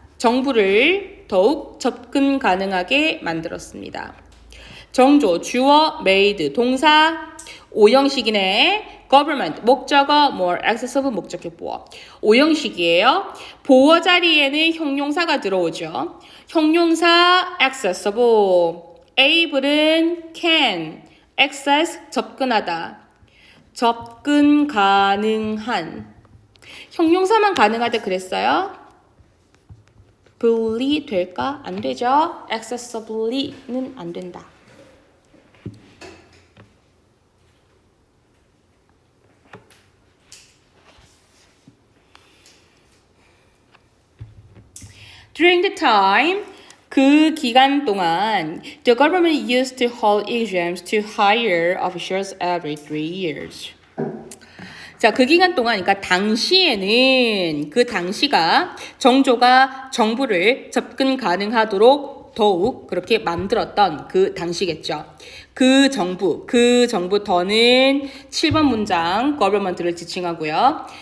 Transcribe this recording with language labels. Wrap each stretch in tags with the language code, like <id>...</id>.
<ko>정부를 더욱 접근 가능하게 만들었습니다. 정조, 주어, made, 동사, 오형식이네. government, 목적어, more, accessible, 목적격 보어. 오형식이에요. 보어 자리에는 형용사가 들어오죠. 형용사, accessible. able은 can, access, 접근하다. 접근 가능한. 형용사만 가능하다 그랬어요? ably 될까? 안 되죠. accessibly는 안 된다.</ko> <en>During the time,</en> <ko>그 기간 동안,</ko> <en>the government used to hold exams to hire officials every 3 years.</en> <ko>자, 그 기간 동안, 그러니까 당시에는 그 당시가 정조가 정부를 접근 가능하도록 더욱 그렇게 만들었던 그 당시겠죠. 그 정부 더는 7번 문장 government를 지칭하고요.</ko>